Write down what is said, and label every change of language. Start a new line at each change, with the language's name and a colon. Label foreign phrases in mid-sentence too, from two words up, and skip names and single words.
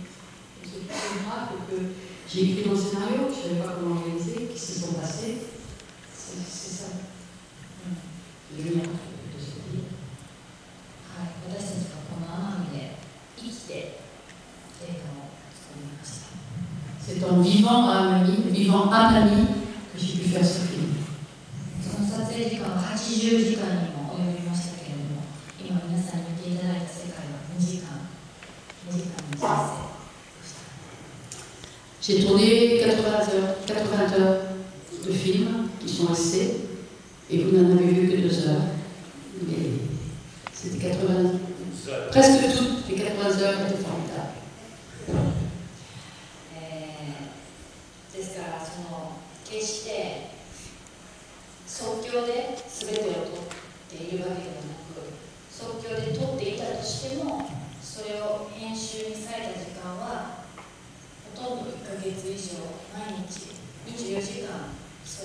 French: Et ce miracle que j'ai écrit dans le scénario, que je ne savais pas comment organiser, qui se sont passés, c'est ça. Le miracle de ce livre. C'est en vivant à Amami que j'ai pu faire ce film.
Japanese: その撮影時間は80時間にも及びましたけれども、今皆さんに見ていただいた世界は2時間の人生でした。
French: J'ai tourné 80 heures de films qui sont restés, et vous n'en avez vu que 2 heures. Mais c'était 80, presque toutes les 80 heures étaient formidables.
Japanese: ですからその決して即興で全てを撮っているわけではなく、即興で撮っていたとしてもそれを編集に割いた時間はほとんど1ヶ月以上毎日24時間そ